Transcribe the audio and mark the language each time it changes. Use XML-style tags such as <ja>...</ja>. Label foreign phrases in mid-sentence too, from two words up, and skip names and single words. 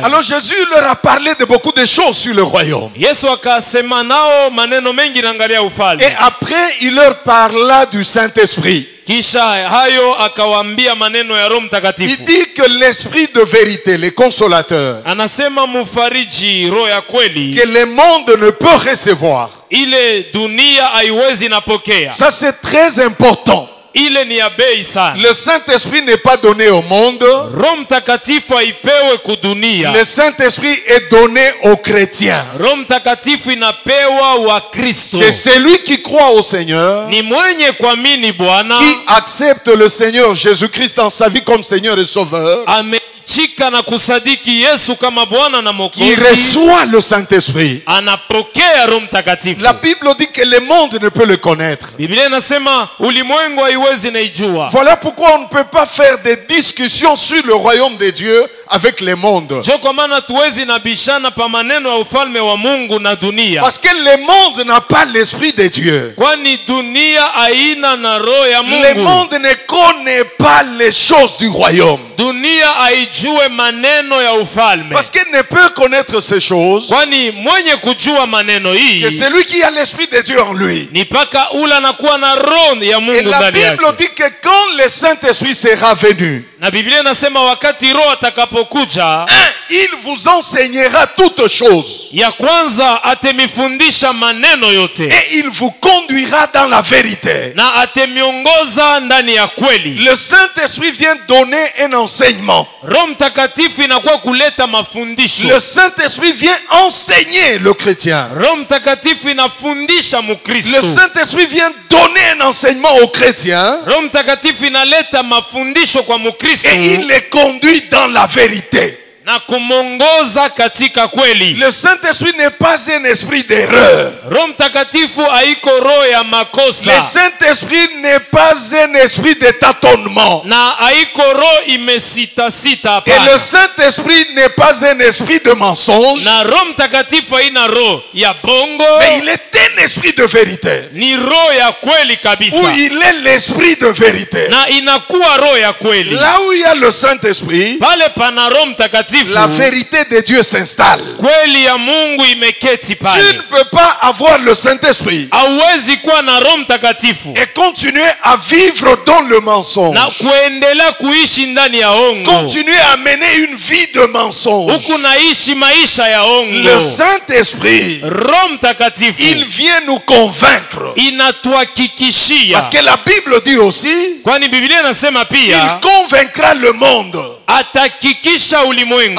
<fr>Alors Jésus leur a parlé de beaucoup de choses sur le royaume.</fr> <sw>Yesu akasema nao maneno mengi naangalia ufalme.</sw> <fr>Et après, il leur parla du Saint-Esprit.</fr> <sw>Kisha hayo akawaambia maneno ya Roho</sw> <fr>Il</fr> <sw>Mtakatifu.</sw> <fr>dit que l'Esprit de vérité, le consolateur,</fr> <sw>Anasema mfariji, roho ya kweli,</sw> <fr>que le monde ne peut recevoir.</fr> <sw>ile dunia haiwezi napokea.</sw> <fr>Ça, c'est très important.</fr> <sw>Ile ni ya bei sana.</sw> <fr>Le Saint-Esprit n'est pas donné au monde.</fr> <sw>Roho Mtakatifu haipewe kudunia.</sw> <fr>Le Saint-Esprit est donné aux chrétiens.</fr> <sw>Roho Mtakatifu inapewa wa Kristo.</sw> <fr>C'est celui qui croit au Seigneur,</fr> <sw>Ni mwenye kuamini Bwana,</sw> <fr>qui accepte le Seigneur Jésus-Christ dans sa vie comme Seigneur et Sauveur,</fr> <sw>amechika na kusadiki Yesu kama Bwana na</sw> <fr>qui</fr> <sw>Mwokozi,</sw> <fr>reçoit le Saint-Esprit.</fr> <sw>anapokea Roho Mtakatifu.</sw> <fr>La Bible dit que le monde ne peut le connaître.</fr> <sw>Biblia inasema ulimwengu haiwezi naijua.</sw> <fr>Voilà pourquoi on ne peut pas faire des discussions sur le royaume de Dieu avec le monde.</fr> <sw>Jo kwa maana tuwezi nabishana pa maneno ya ufalme wa Mungu na dunia.</sw> <fr>Parce que le monde n'a pas l'esprit de Dieu.</fr> <sw>Kwani dunia haina na roho ya</sw> <fr>Le</fr> <sw>Mungu.</sw> <fr>monde ne connaît pas les choses du royaume.</fr> <sw>Dunia haijue maneno ya ufalme.</sw> <fr>Parce qu'elle ne peut connaître ces choses</fr> <sw>Kwani mwenye kujua maneno</sw> <fr>que</fr> <sw>hii</sw> <fr>celui qui a l'esprit de Dieu en lui.</fr> <sw>ni paka ula na kuwa na roho ya</sw> <fr>Et</fr> <sw>Mungu</sw> <fr>la</fr> <sw>ndani</sw> <fr>Bible</fr> <sw>yake.</sw> <fr>dit que quand le Saint-Esprit sera venu,</fr> <sw>Na Biblia inasema wakati roho atakapokuja,</sw> <fr>il vous enseignera toutes choses.</fr> <sw>ya kwanza atemifundisha maneno yote</sw> <fr>Et il vous conduira dans la vérité.</fr> <sw>na atemiongoza ndani ya kweli.</sw> <fr>Le Saint-Esprit vient donner un enseignement.</fr> <sw>Roho Mtakatifu inakuwa kuleta mafundisho.</sw> <fr>Le Saint-Esprit vient enseigner le chrétien.</fr> <sw>Roho Mtakatifu inafundisha</sw> <fr>Le</fr> <sw>Mukristo.</sw> <fr>Saint-Esprit vient donner un enseignement aux chrétiens</fr> <sw>Roho Mtakatifu inaleta mafundisho kwa Mukristo</sw> <fr>et il les conduit dans la vérité.</fr> <sw>na kumongoza katika kweli.</sw> <fr>Le Saint-Esprit n'est pas un esprit d'erreur.</fr> <sw>Roho Mtakatifu haiko roho ya</sw> <fr>Le</fr> <sw>makosa</sw> <fr>Saint-Esprit n'est pas un esprit de tâtonnement.</fr> <sw>na haiko roho imesitasita.</sw> <fr>Et le</fr> <sw>Hapana.</sw> <fr>Saint-Esprit n'est pas un esprit de mensonge.</fr> <sw>Na Roho Mtakatifu haina roho ya bongo,</sw> <fr>Mais il est un esprit de vérité.</fr> <sw>ni roho ya kweli</sw> <fr>Où</fr> <sw>kabisa,</sw> <fr>il est l'esprit de vérité.</fr> <sw>na inakuwa roho ya kweli.</sw> <fr>Là où il y a le Saint-Esprit,</fr> <sw>Pale pana Roho Mtakatifu,</sw> <fr>la vérité de Dieu s'installe.</fr> <sw>kweli ya Mungu imeketi</sw> <fr>Tu</fr> <sw>pale.</sw> <fr>ne peux pas avoir le Saint-Esprit</fr> <sw>Hauwezi kuwa na Roho Mtakatifu</sw> <fr>et continuer à vivre dans le mensonge.</fr> <sw>na kuendelea kuishi ndani ya ongo,</sw> <fr>Continuer à mener une vie de mensonge.</fr> <sw>huku naishi maisha ya</sw> <fr>Le</fr> <sw>ongo.</sw> <fr>Saint-Esprit,</fr> <sw>Roho Mtakatifu</sw> <fr>il vient nous convaincre.</fr> <sw>inatuhakikishia,</sw> <fr>Parce que la Bible dit aussi,</fr> <sw>kwani Biblia inasema</sw> <fr>il</fr> <sw>pia</sw> <fr>convaincra le monde</fr> <sw>atahakikisha ulimwengu</sw>